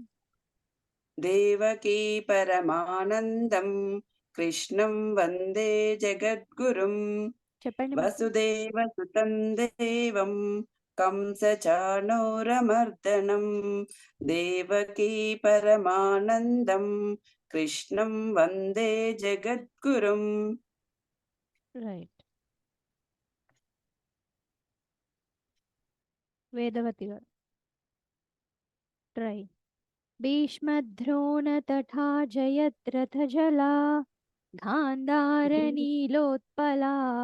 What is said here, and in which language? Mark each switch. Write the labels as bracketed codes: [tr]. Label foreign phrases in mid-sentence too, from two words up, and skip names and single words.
[sa] देवकी परमानन्दं कृष्णं वन्दे जगद्गुरुं। [te] చెప్పండి. [sa] वसुदेवसुतं देवं कंसचाणूरमर्दनं देवकी परमानन्दं कृष्णं वन्दे जगद्गुरुं। [te] రైట్ వేదవతి గారు ట్రై [sa] भीष्मद्रोण तथा जयद्रथजला गान्धारनीलोत्पला